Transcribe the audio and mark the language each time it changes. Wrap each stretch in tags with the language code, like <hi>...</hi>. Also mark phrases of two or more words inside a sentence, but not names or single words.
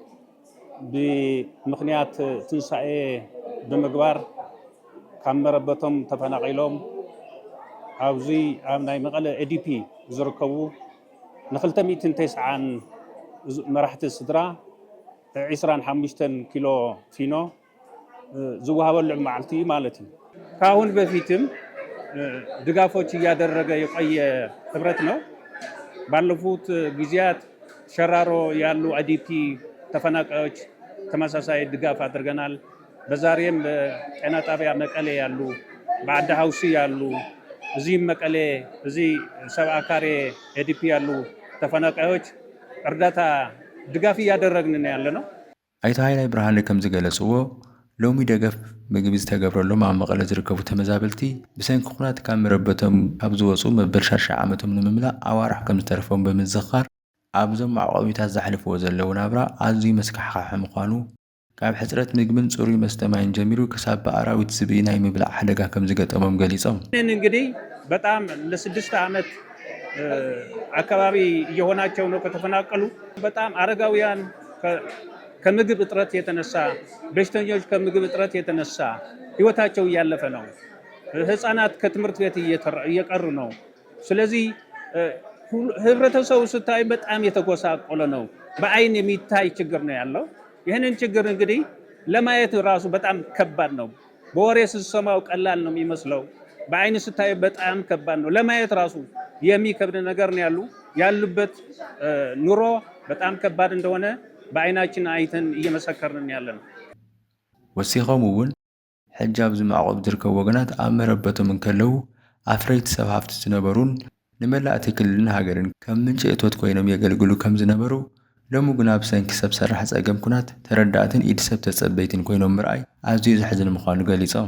<ti>ብምኽንያት ትንሳኤ ብምግባር ካብ መረበቶም ተፈናቂሎም ኣብዚ ኣብ ናይ መቐለ ኤዲፒ ዝርከቡ ን290 መራሕቲ ስድራ 25 ኪሎ ፊኖ ዝወሃበሉ መዓልቲ ማለት እዩ</ti> <am>ካሁን በፊትም ድጋፎች እያደረገ የቆየ ህብረት ነው ባለፉት ጊዜያት ሸራሮ ያሉ አዲፒ ተፈናቃዮች ተመሳሳይ ድጋፍ አድርገናል በዛሬም ጤና ጣቢያ መቀሌ ያሉ በአዳ ሀውሲ ያሉ እዚህ መቀሌ እዚህ ሰብዓ ካሬ ኤዲፒ ያሉ ተፈናቃዮች እርዳታ ድጋፍ እያደረግን ያለነው</am> <ti>ኣይቶ ሃይላይ ብርሃነ ከም ዝገለጽዎ ሎሚ ደገፍ ምግቢ ዝተገብረሎም ኣብ መቐለ ዝርከቡ ተመዛበልቲ ብሰንኪ ኩናት ካብ መረበቶም ካብ ዝወፁ መበል 6 ዓመቶም ንምምላእ ኣዋርሕ ከም ዝተረፎም ብምዝኻር ኣብዞም ማዕቆቢታት ዘሕልፍዎ ዘለዉ ናብራ ኣዝዩ መስካሕካሕ ምዃኑ ካብ ሕፅረት ምግብን ጽሩይ መስተማይን ጀሚሩ ክሳብ በኣራዊት ዝብኢ ናይ ምብላዕ ሓደጋ ከም ዝገጠሞም ገሊጾም</ti> <am>እንግዲህ በጣም ለ6 ዓመት አካባቢ እየሆናቸው ነው ከተፈናቀሉ በጣም አረጋውያን ከምግብ እጥረት የተነሳ በሽተኞች ከምግብ እጥረት የተነሳ ህይወታቸው ያለፈ ነው ህፃናት ከትምህርት ቤት እየቀሩ ነው። ስለዚህ ህብረተሰቡ ስታይ በጣም የተጎሳቆለ ነው። በአይን የሚታይ ችግር ነው ያለው። ይህንን ችግር እንግዲህ ለማየት ራሱ በጣም ከባድ ነው። በወሬ ስትሰማው ቀላል ነው የሚመስለው፣ በአይን ስታይ በጣም ከባድ ነው። ለማየት ራሱ የሚከብድ ነገር ነው ያሉበት ኑሮ በጣም ከባድ እንደሆነ በአይናችን አይተን እየመሰከርን ያለን።</am> <ti>ወሲኾም እውን ሕጂ ኣብዚ ማዕቆብ ዝርከቡ ወገናት ኣብ መረበቶም እንከለዉ ኣፍረይቲ ሰብ ሃፍቲ ዝነበሩን ንመላእቲ ክልልን ሃገርን ከም ምንጪ እቶት ኮይኖም የገልግሉ ከም ዝነበሩ ሎሚ ግን ኣብ ሰንኪ ሰብ ሰራሕ ፀገም ኩናት ተረዳእትን ኢድ ሰብ ተፀበይትን ኮይኖም ምርኣይ ኣዝዩ ዘሕዝን ምዃኑ ገሊፆም።</ti>